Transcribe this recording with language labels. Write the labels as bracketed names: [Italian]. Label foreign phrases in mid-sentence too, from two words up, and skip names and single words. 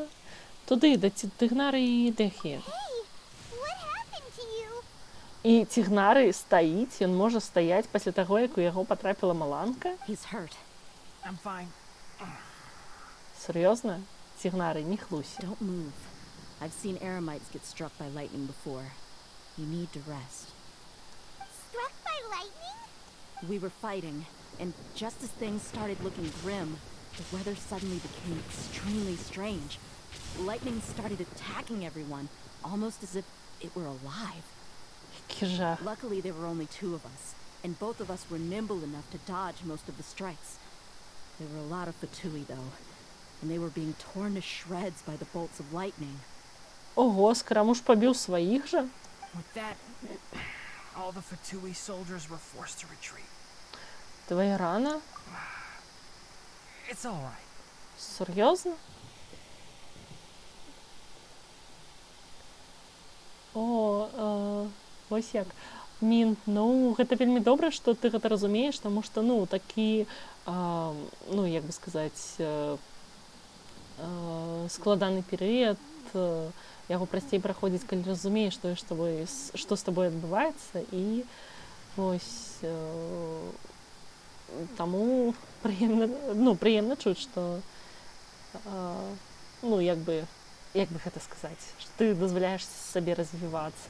[Belarusian] Туды, да цігнары і Дэхі. І цігнары стаіць, ён можа стаяць пасля таго, як у яго патрапіла маланка? Сур'ёзна? Цігнары, не хлуся. [English] Don't move. I've seen eremites get struck by lightning before. You need to rest. Struck by lightning? We were fighting, and just as things started looking grim, the weather suddenly became extremely strange. Lightning started attacking everyone, almost as if it were alive. Luckily, there were only two of us, and both of us were nimble enough to dodge most of the strikes. There were a lot of Fatui, though, and they were being torn to shreds by the bolts of lightning. [Russian] Ого, Скарамуш побил своих же? [English] With that, all the Fatui soldiers were forced to retreat. [Russian] Твоя рана? [English] It's all right. [Russian] Серьезно? [Belarusian] Вось як. Мін, гэта вельмі добра, што ты гэта разумееш, таму што, такі, як бы сказаць, складаны перыяд, яго прасцей праходзіць, калі разумееш, што з табой адбываецца, і вось таму прыемна чуць, што як бы гэта сказаць, што ты дазваляеш сабе развівацца.